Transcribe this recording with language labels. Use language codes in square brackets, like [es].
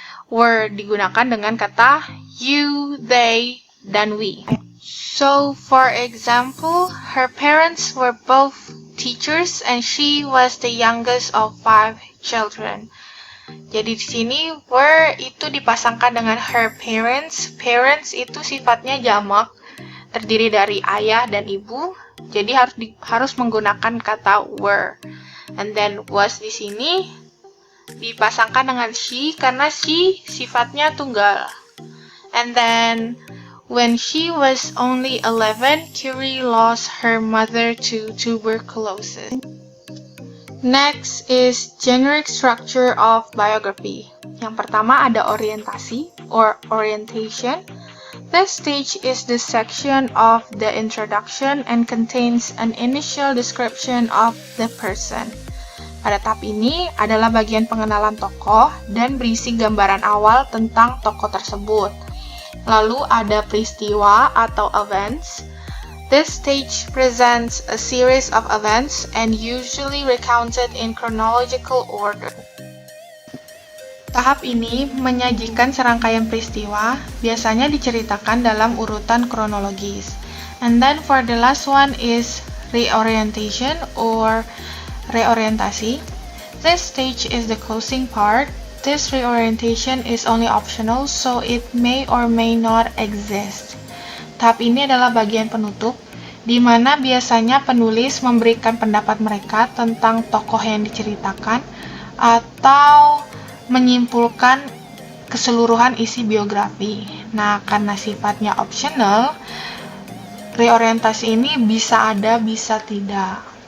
[id] Were digunakan dengan kata you, they, dan we. [en] So, for example, her parents were both teachers and she was the youngest of 5 children. [id] Jadi di sini were itu dipasangkan dengan her parents. Parents itu sifatnya jamak, terdiri dari ayah dan ibu. Jadi harus menggunakan kata were. [en] And then [id] was di sini dipasangkan dengan she karena she sifatnya tunggal. [en] And then when she was only 11, Curie lost her mother to tuberculosis. Next is generic structure of biography. [id] Yang pertama ada orientasi or orientation. [en] This stage is the section of the introduction and contains an initial description of the person. [id] Pada tahap ini adalah bagian pengenalan tokoh dan berisi gambaran awal tentang tokoh tersebut. Lalu ada peristiwa atau events. [en] This stage presents a series of events and usually recounted in chronological order. [id] Tahap ini menyajikan serangkaian peristiwa, biasanya diceritakan dalam urutan kronologis. [en] And then for the last one is reorientation or reorientasi. This stage is the closing part. This reorientation is only optional, so it may or may not exist. [id] Tahap ini adalah bagian penutup, di mana biasanya penulis memberikan pendapat mereka tentang tokoh yang diceritakan atau menyimpulkan keseluruhan isi biografi. Nah, karena sifatnya optional, reorientasi ini bisa ada, bisa tidak.